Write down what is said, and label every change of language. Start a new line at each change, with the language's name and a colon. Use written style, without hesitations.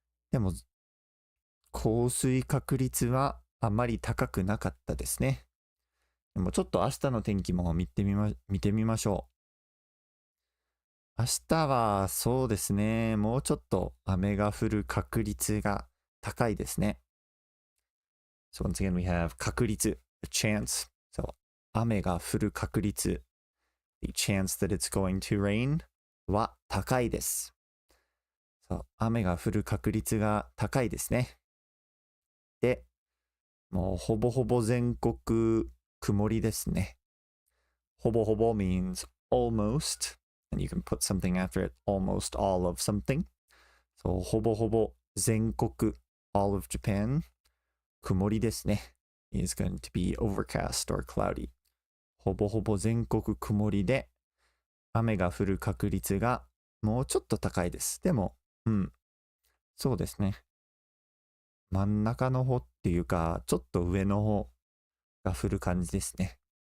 Japanese: でも、降水確率はあまり高くなかったですね。でもちょっと明日の天気も見てみましょう。明日はそうですね。もうちょっと雨が降る確率が高いですね。
English: So once again we have 確率, the chance. So
Japanese: 雨が降る確率,
English: the chance that it's going to rain
Japanese: は高いです。そう、雨が降る確率が高いですね。で、もうほぼほぼ全国曇りですね。
English: ほぼほぼ means almost, and you can put something after it, almost all of something.
Japanese: そう、ほぼほぼ全国
English: all of Japan
Japanese: 曇りですね。
English: is going to be overcast or cloudy.
Japanese: ほぼほぼ全国曇りで雨が降る確率がもうちょっと高いです。でも、そうですね。真ん中の方っていうか、ちょっと上の方が降る感じですね。